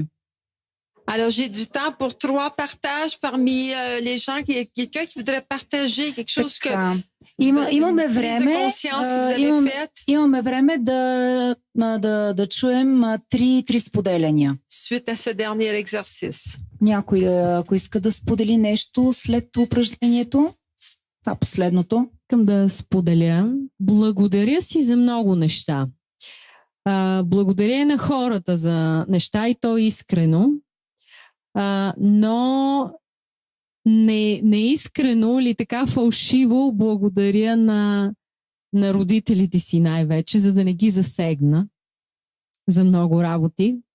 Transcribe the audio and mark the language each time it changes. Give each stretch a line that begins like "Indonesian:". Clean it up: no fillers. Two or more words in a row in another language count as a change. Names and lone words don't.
French: Alors, j'ai du temps pour 3 partages parmi les gens. Quelqu'un qui voudrait partager quelque chose que...
Bulgarian: Имаме време да чуем три споделяния.
French: Suite à ce dernier exercice.
Bulgarian: Някой, ако иска да сподели нещо след упражнението, това последното. Искам да споделя. Благодаря си за много неща. Благодаря на хората за неща и то искрено, но неискрено или така фалшиво благодаря на родителите си най-вече, за да не ги засегна за много работи.